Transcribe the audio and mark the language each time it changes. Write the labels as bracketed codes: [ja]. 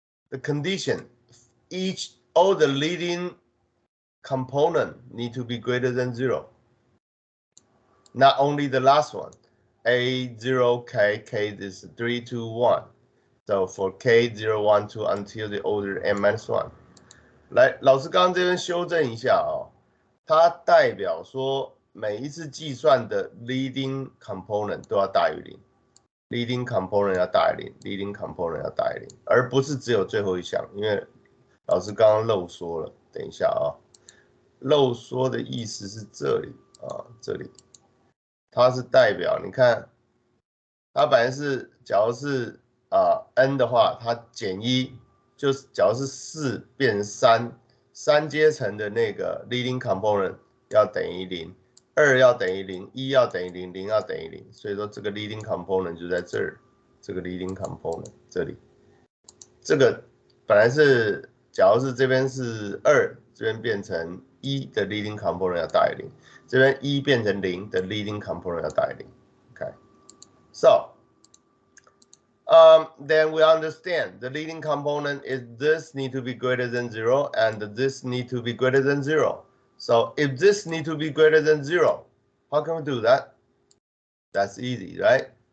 [en] The condition, all the leading component need to be greater than 0. Not only the last one, A0, K is 3, 2, 1. So for K0, 1, 2 until the order n minus 1. [zh] 来，老师刚刚这边修正一下哦，它代表说每一次计算的 leading component 都要大于0。 leading component 要大于0 ，leading component 要大于0，而不是只有最后一项，因为老师刚刚漏说了。等一下啊，漏说的意思是这里啊，这里，它是代表你看，它本来是假如是n 的话，它减1就是假如是4变成3阶层的那个 leading component 要等于0。 2要等于0， 1要等于0， 0要等于0，所以说这个 leading component 就在这儿，这个 leading component 这里，这个本来是，假如是这边是2，这边变成1的 leading component 要大于0，这边1变成0的 leading component 要大于0。 [en] Okay, so then we understand the leading component is this need to be greater than 0 and this need to be greater than 0. So if this need to be greater than 0, how can we do that? That's easy, right?